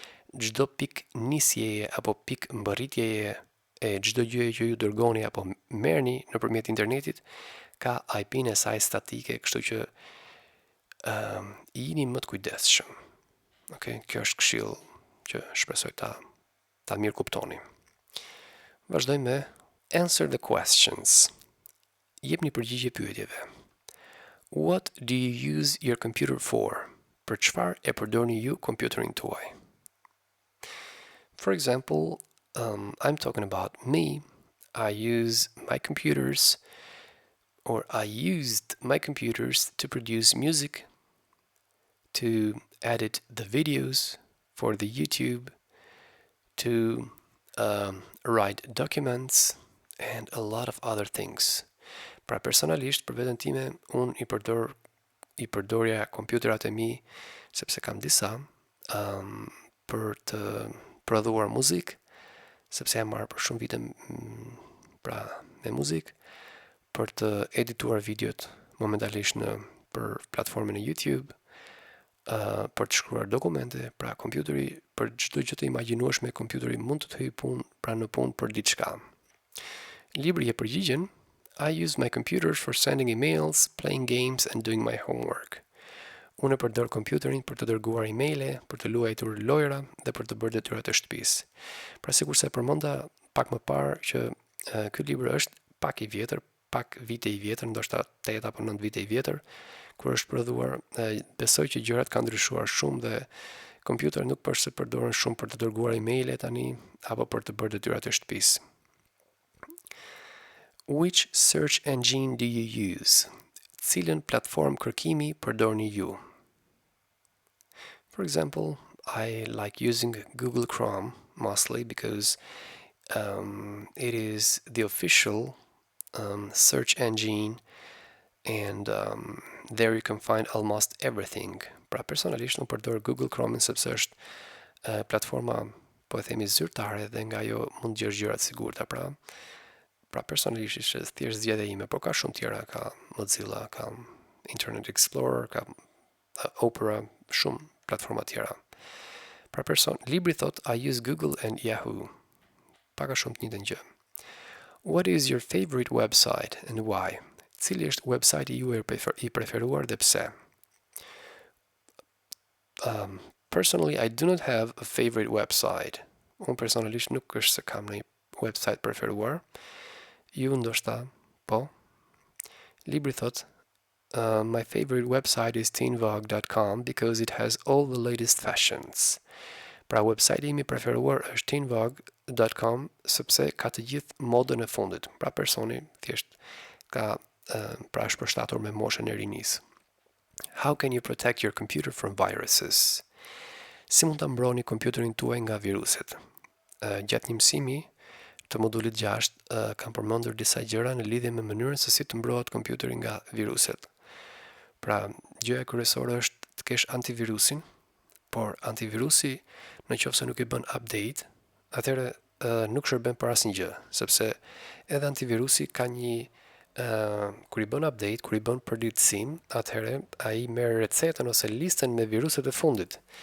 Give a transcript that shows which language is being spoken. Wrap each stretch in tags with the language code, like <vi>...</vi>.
<sq>Çdo pikë nisjeje apo pikë mbërritjeje e çdo gjëje që ju dërgoni apo merrni nëpërmjet internetit ka IP-n e saj statike, kështu që jini më të kujdesshëm. Okay, kjo është këshill që shpresoj ta mirë kuptoni. Vazhdojmë me</sq> <en>answer the questions.</en> <sq>Jepni përgjigje pyetjeve.</sq> <en>What do you use your computer for?</en> <sq>Për çfarë e përdorni ju kompjuterin tuaj?</sq> <en>For example, I'm talking about me. I use my computers, or I used my computers to produce music, to edit the videos for the YouTube, to write documents, and a lot of other things.</en> <sq>Pra personalisht, për veten time, unë i përdorja kompjuterat e mi, sepse kam disa, për të prodhuar muzikë, sepse jam marrë për shumë vite me muzikë, për të edituar videot momentalisht për platformën e YouTube, për të shkruar dokumente, pra kompjuteri, për çdo gjë të imagjinueshme, kompjuteri mund të hyjë punë, pra në punë për diçka. Libri e përgjigjen:</sq> <en>I use my computers for sending emails, playing games and doing my homework.</en> <sq>Unë përdor kompjuterin për të dërguar emaile, për të luajtur lojra dhe për të bërë detyrat e shtëpisë. Pra sikur se përmenda pak më parë që ky libër është pak i vjetër, pak vite i vjetër, ndoshta 8 apo 9 vite i vjetër, kur është prodhuar. Besoj që gjërat kanë ndryshuar shumë dhe kompjuteri nuk është se përdoren shumë për të dërguar emaile tani apo për të bërë detyrat e shtëpisë.</sq> <en>Which search engine do you use?</en> <sq>Cilën platform kërkimi përdorni ju?</sq> <en>For example, I like using Google Chrome mostly because it is the official search engine and there you can find almost everything.</en> <sq>Pra personalisht unë përdor Google Chrome sepse është platforma, po e themi, zyrtare dhe nga ajo mund të gjesh gjërat sigurta. Pra personalisht është thjesht zgjedhja ime, por ka shumë tjera, ka Mozilla, ka Internet Explorer, ka Opera, shumë platforma tjera. Pra libri thot</sq> <en>I use Google and Yahoo.</en> <sq>Paka shumë të njëjtën gjë.</sq> <en>What is your favorite website and why?</en> <sq>Cili është website ju i preferuar dhe pse?</sq> <en>Personally, I do not have a favorite website.</en> <sq>Unë personalisht nuk është se kam një website preferuar. Ju ndoshta, po. Libri thot</sq> <en>my favorite website is teenvogue.com because it has all the latest fashions.</en> <sq>Pra website imi preferuar është teenvogue.com sepse ka të gjithë modën e fundit. Pra personi thjesht ka pra është përshtatur me moshën e rinisë.</sq> <en>How can you protect your computer from viruses?</en> <sq>Si mund ta mbroni kompjuterin tuaj nga viruset? Gjatë një mësimi të modulit 6 kam përmendur disa gjëra në lidhje me mënyrën se si të mbrohet kompjuteri nga viruset. Pra, gjëja kryesore është të kesh antivirusin, por antivirusi në qoftë se nuk i bën update, atëherë nuk shërben për asnjë gjë, sepse edhe antivirusi ka një kur i bën update, kur i bën përditësim, atëherë ai merr recetën ose listën me viruset e fundit.</sq>